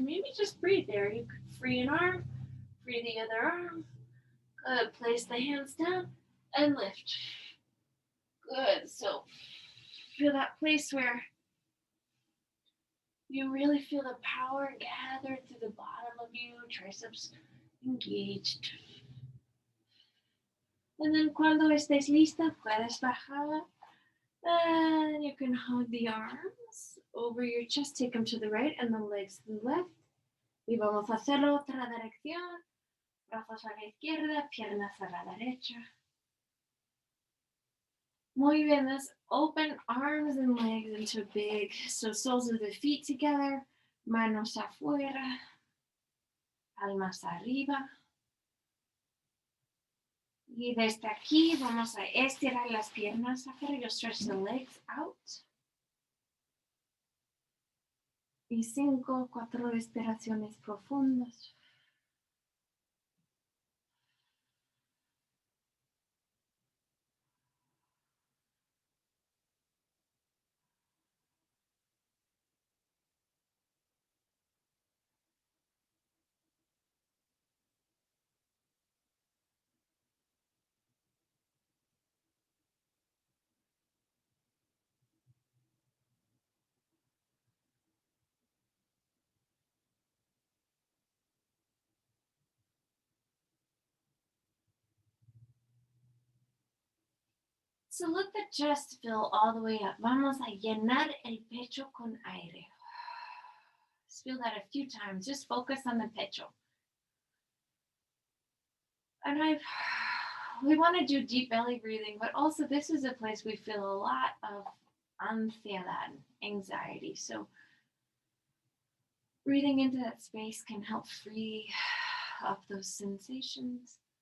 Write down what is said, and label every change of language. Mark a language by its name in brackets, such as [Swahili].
[English] Maybe just breathe there. You could free an arm, free the other arm. Good. Place the hands down and lift. Good. So feel that place where you really feel the power gathered through the bottom of you, triceps engaged. [Spanish] And then cuando estés lista, puedes bajar. [English] And you can hug the arms over your chest, take them to the right and the legs to the left. [Spanish] Y vamos a hacerlo otra dirección. Brazos a la izquierda, piernas a la derecha. [English] Muy bien, let's open arms and legs into big, so soles of the feet together, manos afuera, palmas arriba. [Spanish] Y desde aquí vamos a estirar las piernas afuera. [English] You'll stretch the legs out. [Spanish] Y 5, 4 respiraciones profundas. [English] So let the chest fill all the way up. [Spanish] Vamos a llenar el pecho con aire. [English] Just feel that a few times. Just focus on the pecho. And we want to do deep belly breathing, but also this is a place we feel a lot of ansiedad, anxiety. So breathing into that space can help free up those sensations.